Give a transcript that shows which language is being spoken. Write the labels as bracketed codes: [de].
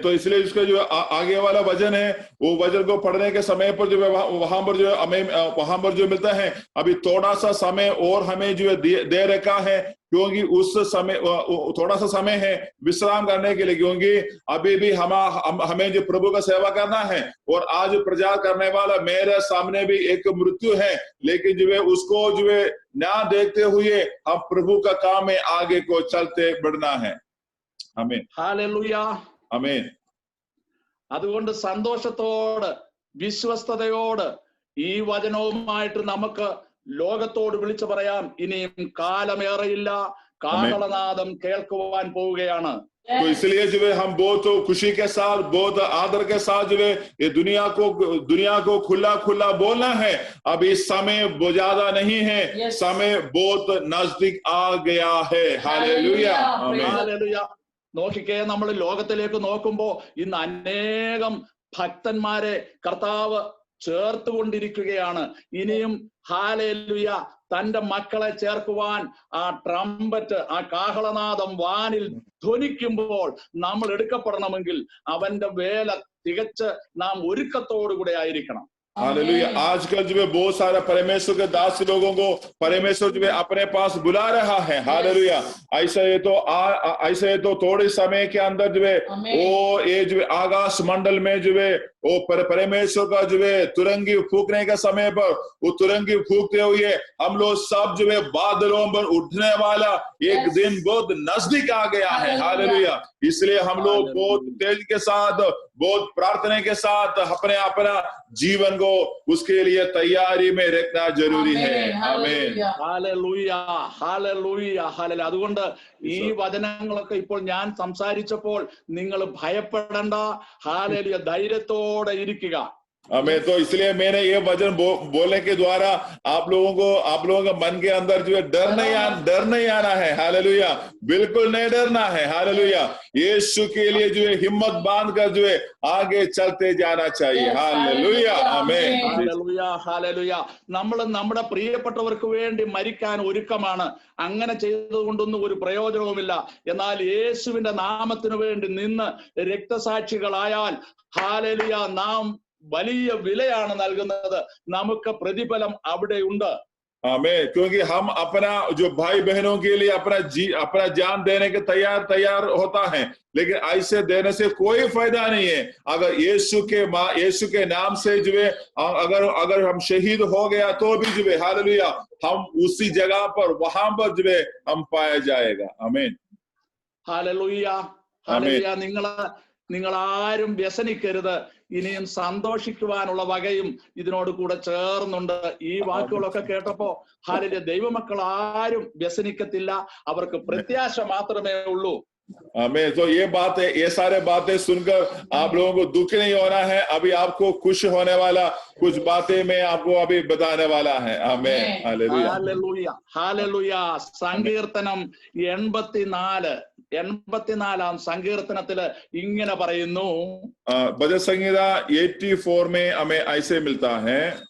[hi] तो इसलिए इसका जो आगे वाला वचन है वो वचन को पढ़ने के समय पर जो वहां पर जो हमें वहां पर जो मिलता है अभी थोड़ा सा समय और हमें जो दे रखा है, क्योंकि उस समय थोड़ा सा समय है विश्राम करने के लिए, क्योंकि अभी भी हमें जो प्रभु का सेवा करना है और आज प्रचार करने वाला मेरे सामने भी एक मृत्यु है, लेकिन जो है उसको जो है ना देखते हुए हम प्रभु का काम में आगे को चलते बढ़ना है। आमीन। हालेलुയ आमीन। [ml] അതുകൊണ്ട് സന്തോഷത്തോട് വിശ്വസ്തയോട് ഈ വചനവുമായിട്ട് നമുക്ക് ലോകത്തോട് വിളിച്ചു പറയാം, ഇനിയും കാലമേറെയില്ല, കാഹളനാദം കേൾക്കുവാൻ പോവുകയാണ്. [hi] तो इसलिए जो है हम बहुत खुशी के साथ, बहुत आदर के साथ जो है ये दुनिया को खुला खुला बोलना है। अब इस समय बहुत ज्यादा नहीं है, समय बहुत नजदीक आ गया है। हालेलुया, आमीन, हालेलुया. [ml] നോക്കിക്കേ, നമ്മൾ ലോകത്തിലേക്ക് നോക്കുമ്പോ ഇന്ന് അനേകം ഭക്തന്മാരെ കർത്താവ് ചേർത്തുകൊണ്ടിരിക്കുകയാണ്. ഇനിയും ഹാലേലുയ തന്റെ മക്കളെ ചേർക്കുവാൻ ആ ട്രംപറ്റ്, ആ കാഹളനാദം വാനിൽ ധ്വനിക്കുമ്പോൾ നമ്മൾ എടുക്കപ്പെടണമെങ്കിൽ അവന്റെ വേല തികച്ച് നാം ഒരുക്കത്തോടുകൂടെ ആയിരിക്കണം. [hi] हालेलुया. आजकल जो है बहुत सारे परमेश्वर के दास लोगों को परमेश्वर जो है अपने पास बुला रहा है. हालेलुया. ऐसे तो थोड़े समय के अंदर जो है वो ये जो है आकाश मंडल में जो है वो परमेश्वर का जो है तुरंगी फूकने के समय पर वो तुरंगी फूकते हुए हम लोग सब जो है बादलों पर उठने वाला एक दिन बहुत नजदीक आ गया है. हालेलुया. इसलिए हम लोग बहुत तेज के साथ, बहुत प्रार्थना के साथ अपना जीवन को उसके लिए तैयारी में रखना जरूरी है. आमीन. [ml] Hallelujah, hallelujah, hallelujah. അതുകൊണ്ട് ഈ വചനങ്ങളൊക്കെ ഇപ്പോൾ ഞാൻ സംസാരിച്ചപ്പോൾ നിങ്ങൾ ഭയപ്പെടണ്ട. ഹല്ലേലൂയ, ധൈര്യത്തോടെ ഇരിക്കുക. [hi] हमें तो इसलिए मैंने ये वचन बोलने के द्वारा आप लोगों के मन के अंदर जो है डर नहीं आना है. हालेलुया. बिल्कुल नहीं डरना है. हालेलुया. यीशु के लिए जो है हिम्मत बांध कर जो है आगे चलते जाना चाहिए. हालेलुया, आमीन. [ml] Hallelujah, hallelujah. നമ്മൾ നമ്മുടെ പ്രിയപ്പെട്ടവർക്ക് വേണ്ടി മരിക്കാൻ ഒരുക്കമാണ്. അങ്ങനെ ചെയ്തുകൊണ്ടൊന്നും ഒരു പ്രയോജനവുമില്ല. എന്നാൽ യേശുവിന്റെ നാമത്തിന് വേണ്ടി നിന്ന് രക്തസാക്ഷികളായാൽ ഹാലേലൂയ നാം വലിയ വിലയാണ് നൽകുന്നത്. നമുക്ക് പ്രതിഫലം അവിടെയുണ്ട്. [hi] आमीन. क्योंकि हम अपना जो भाई बहनों के लिए अपना जान देने के तैयार होता है, लेकिन ऐसे देने से कोई फायदा नहीं है. अगर यीशु के नाम से जो है अगर हम शहीद हो गया तो भी जो है हालेलुया हम उसी जगह पर वहां पर जो है हम पाया जाएगा. आमीन. [ml] हालेलुയ, हालेलुയ. നിങ്ങൾ ആരും വ്യസനിക്കരുത്. ഇനിയും സന്തോഷിക്കുവാനുള്ള വകയും ഇതിനോട് കൂടെ ചേർന്നുണ്ട്. ഈ വാക്കുകളൊക്കെ കേട്ടപ്പോ ഹാലേലൂയ, ദൈവമക്കൾ ആരും വ്യസനിക്കത്തില്ല. അവർക്ക് പ്രത്യാശ മാത്രമേ ഉള്ളൂ. [hi] आमीन. तो ये सारे बातें सुनकर आप लोगों को दुख नहीं होना है. अभी आपको खुश होने वाला कुछ बातें मैं आपको अभी बताने वाला है. आमीन. हालेलुया, [ml] हालेलुയ, हालेलुയ. സങ്കീർത്തനം 84 സങ്കീർത്തനത്തില് ഇങ്ങനെ പറയുന്നു. [hi] भजन संहिता 84 में हमें ऐसे मिलता है.